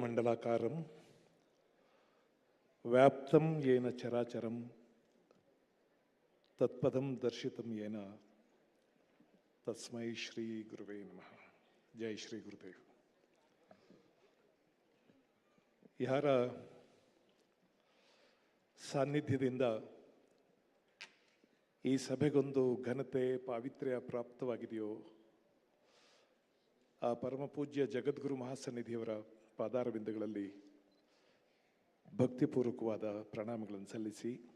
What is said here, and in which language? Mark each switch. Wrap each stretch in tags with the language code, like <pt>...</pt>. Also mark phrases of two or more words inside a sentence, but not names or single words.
<sa>ಮಂಡಲಾಕಾರಂ ವ್ಯಾಪ್ತಂ ಯೇನ ಚರಾಚರಂ ತತ್ಪದಂ ದರ್ಶಿತಂ ಯೇನ ತಸ್ಮೈ ಶ್ರೀ ಗುರುವೇ ನಮಃ.</sa> <kn>ಜೈ ಶ್ರೀ ಗುರುದೇವ್. ಯಾರ ಸಾನ್ನಿಧ್ಯದಿಂದ ಈ ಸಭೆಗೊಂದು ಘನತೆ ಪಾವಿತ್ರ್ಯ ಪ್ರಾಪ್ತವಾಗಿದೆಯೋ ಆ ಪರಮ ಪೂಜ್ಯ ಜಗದ್ಗುರು ಮಹಾಸನ್ನಿಧಿಯವರ ಪಾದಾರವಿಂದಗಳಲ್ಲಿ ಭಕ್ತಿಪೂರ್ವಕವಾದ ಪ್ರಣಾಮಗಳನ್ನು ಸಲ್ಲಿಸಿ,</kn>